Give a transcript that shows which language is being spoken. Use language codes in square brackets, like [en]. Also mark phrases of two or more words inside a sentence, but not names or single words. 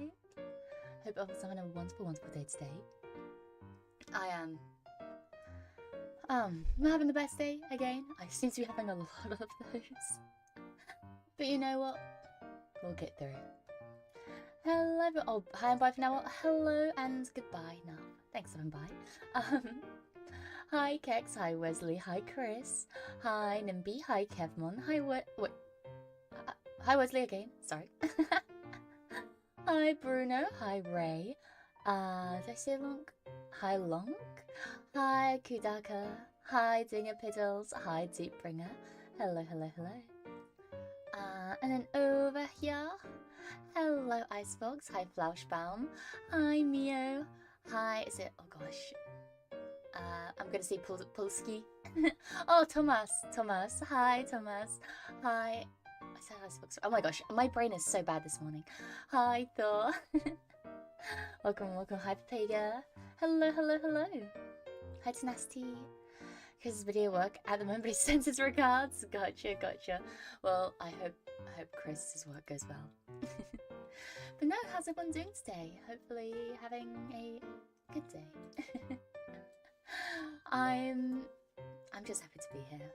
[en] Hope everyone's having a wonderful day today. I am I'm having the best day again. I seem to be having a lot of those. But you know what? We'll get through. Hello. Oh, hi and bye for now. Well, hello and goodbye now. Thanks and bye. Hi Kex. Hi Wesley. Hi Chris. Hi Nimby. Hi Kevmon. Hi hi Wesley again. Sorry. Hi Bruno. Hi Ray. Did I say Long? Hi Long. Hi Kudaka. Hi Dinger Piddles. Hi Deepbringer. Hello. And then over here. Hello Icebox. Hi Flauschbaum. Hi Mio. Hi, is it? Oh gosh. I'm gonna say Polski. Oh, Thomas. Hi, Thomas. Hi. I said Icebox. Oh my gosh, my brain is so bad this morning. Hi, Thor. welcome. Hi, Papega. Hello. Hi, Tenacity. Chris's video work at the moment, but he sends his regards. Gotcha. Well, I hope Chris's work goes well. But no, how's everyone doing today? Hopefully having a good day. I'm just happy to be here.